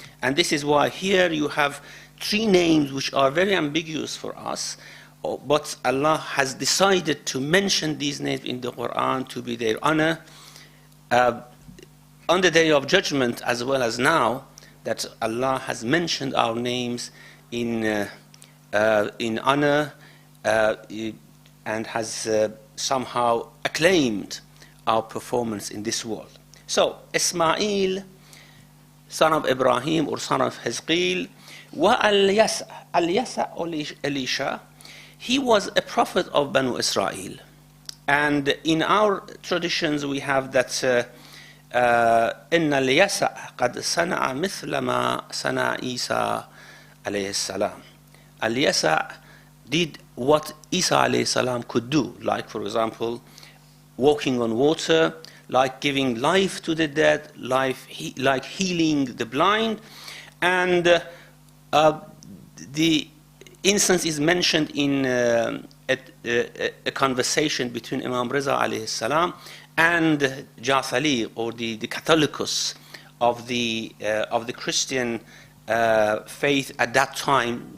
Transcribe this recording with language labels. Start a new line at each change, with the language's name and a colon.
English: And this is why here you have three names which are very ambiguous for us, but Allah has decided to mention these names in the Quran to be their honor on the Day of Judgment, as well as now that Allah has mentioned our names in honor and has somehow acclaimed our performance in this world. So Ismail, son of Ibrahim or son of Hizqil, wa al-Yasa, al-Yasa or Elisha, he was a prophet of Banu Israel. And in our traditions we have that
Arabic: إن اليسع قد صنع مثل ما صنع عيسى عليه السلام.
English: Al-Yasa did what Isa alayhi salam could do, like for example walking on water, like giving life to the dead, like healing the blind. And the instance is mentioned in a conversation between Imam Reza alayhi salam and Jathali, or the Catholicus of the Christian faith at that time.